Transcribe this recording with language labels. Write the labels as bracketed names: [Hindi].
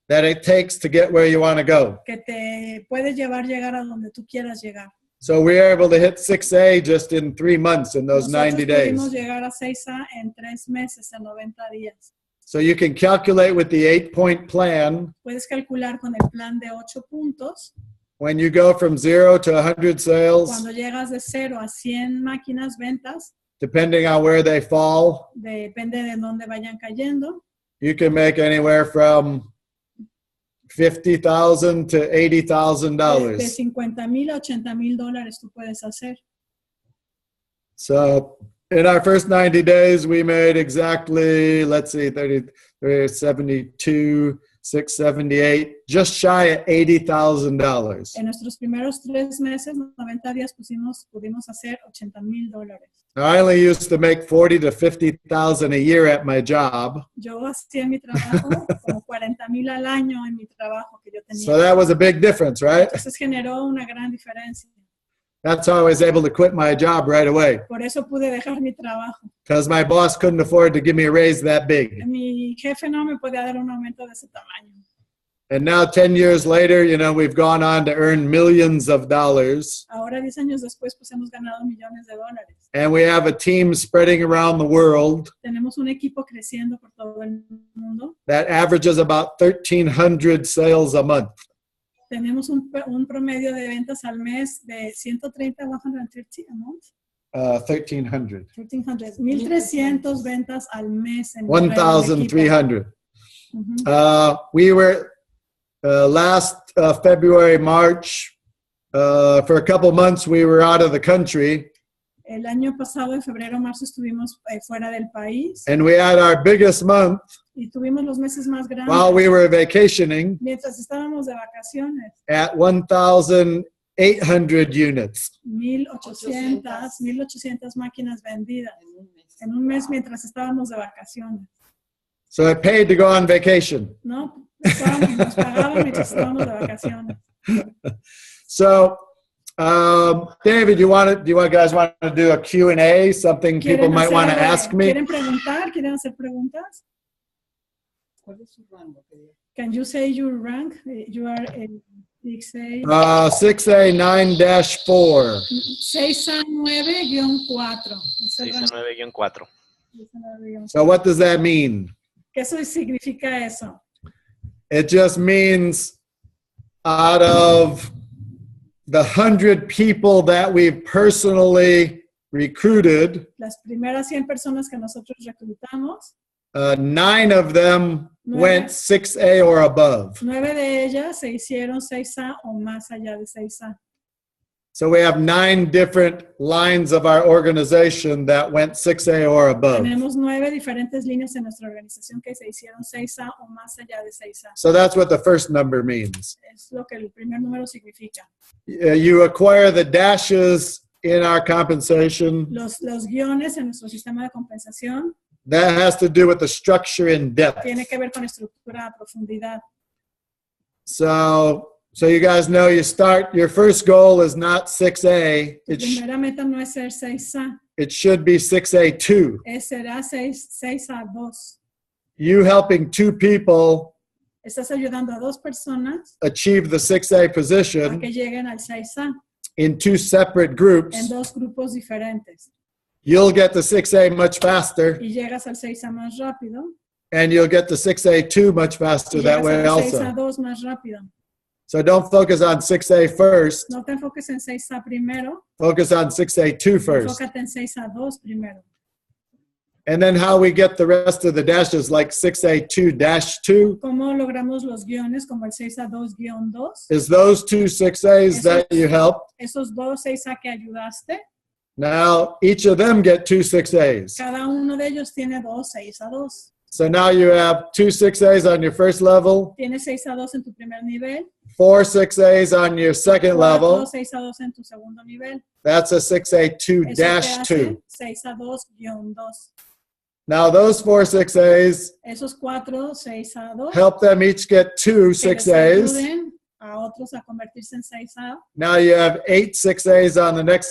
[English] that it takes to get where you want to go. [Spanish] que te puede llegar a donde tú quieras llegar. [English] So we were able to hit 6A just in 3 months in those 90 [Spanish] Nosotros pudimos [English] days. [Spanish] llegar a 6A en 3 meses, en 90 días. [English] So you can calculate with the 8-point plan. [Spanish] Puedes calcular con el plan de 8 puntos. [English] When you go from 0 to 100 sales, [Spanish] Cuando llegas de 0 a 100 máquinas ventas, [English] depending on where they fall, [Spanish] depende de dónde vayan cayendo, [English] you can make anywhere from $50,000 to [Spanish] de [English] $80,000. [Spanish] $50,000 a $80,000 tú puedes hacer. [English] So in our first 90 days, we made exactly, let's see, 30, 72, 678, just shy of $80,000. [Spanish] En nuestros primeros 3 meses, 90 días, pudimos hacer $80,000. [English] I only used to make 40 to 50,000 a year at my job. [Spanish] Yo hacía mi trabajo como 40,000 al año en mi trabajo que yo tenía. [English] So that was a big difference, right? [Spanish] Entonces generó una gran diferencia. [English] That's how I was able to quit my job right away, [Spanish] Por eso pude dejar mi trabajo. [English] because my boss couldn't afford to give me a raise that big. [Spanish] Mi jefe no me podía dar un aumento de ese tamaño. [English] And now 10 years later, you know, we've gone on to earn millions of dollars. [Spanish] Ahora, 10 años después, pues hemos ganado millones de dólares. [English] And we have a team spreading around the world [Spanish] Tenemos un equipo creciendo por todo el mundo. [English] that averages about 1,300 sales a month. [Spanish] Tenemos un promedio de ventas al mes de 130, 130 [English] a month. 1,300. [Spanish] 1,300 ventas al mes. En 1,300. Uh-huh. [English] We were last February, March, for a couple months, we were out of the country. [Spanish] El año pasado, en febrero, marzo, estuvimos fuera del país. [English] And we had our biggest month [Spanish] Y tuvimos los meses más grandes. [English] while we were vacationing [Spanish] Mientras estábamos de vacaciones. [English] at 1,800 units. [Spanish] 1,800 máquinas vendidas. En un mes mientras estábamos de vacaciones. [English] So it paid to go on vacation. [Spanish] ¿No? Nos pagaban mientras estábamos de vacaciones. [English] So, David, do you guys want to do a Q&A? Something people might want to ask me? [Spanish] ¿Quieren preguntar? ¿Quieren hacer preguntas? ¿Cuál es su rango? [English] Can you say your rank? You are in 6A. 6A9-4. 6A9-4. 6A9-4. So what does that mean? [Spanish] ¿Qué eso significa eso? [English] It just means out of the 100 people that we've personally recruited, [Spanish] Las primeras 100 personas que nosotros reclutamos, [English] 9 of them went 6A or above. [Spanish] 9 de ellas se hicieron 6A o más allá de 6A. [English] So we have 9 different lines of our organization that went 6A or above. [Spanish] Tenemos 9 diferentes líneas en nuestra organización que se hicieron 6A o más allá de 6A. [English] So that's what the first number means. [Spanish] Es lo que el primer número significa. [English] You acquire the dashes in our compensation. [Spanish] Los guiones en nuestro sistema de compensación [English] That has to do with the structure in depth. [Spanish] tiene que ver con estructura a profundidad. [English] So you guys know your first goal is not 6A. [Spanish] Tu primera meta no es ser 6A, [English] It should be 6A2. [Spanish] será 6A2. [English] you helping 2 people [Spanish] Estás ayudando a 2 personas [English] achieve the 6A [Spanish] a [English] position [Spanish] que lleguen al 6A [English] in 2 separate [Spanish] en [English] groups. [Spanish] 2 grupos diferentes. [English] You'll get the 6A much faster, [Spanish] Y llegas al 6A más rápido. [English] and you'll get the 6A2 much faster [Spanish] Y [English] that [Spanish] llegas [English] way [Spanish] al [English] also. [Spanish] 6A2 más rápido. [English] So don't focus on 6A first. [Spanish] No te enfoques en 6A primero, [English] Focus on 6A2 first. [Spanish] enfócate en 6A2 primero. [English] And then how we get the rest of the dashes, like 6A2-2, [Spanish] ¿Cómo logramos los guiones como el 6A2-2? [English] is those 2 6As that you helped. [Spanish] Esos 2 6A que ayudaste, [English] Now, each of them get 2 6As. [Spanish] cada uno de ellos tiene 2 6A2. [English] So now you have 2 6As on your first level, [Spanish] Tienes 6A2 en tu primer nivel, [English] 4 6As on your second 4 level. [Spanish] 6A2 en tu segundo nivel. [English] That's a [Spanish] Eso te [English] 6A2-2. [Spanish] hace 6A2-2. [English] Now those 4 6As, [Spanish] Esos 4 6A2 [English] help them each get 2 [Spanish] que les [English] 6As. [Spanish] ayuden a otros a convertirse en 6A. [English] Now you have 8 6As on the next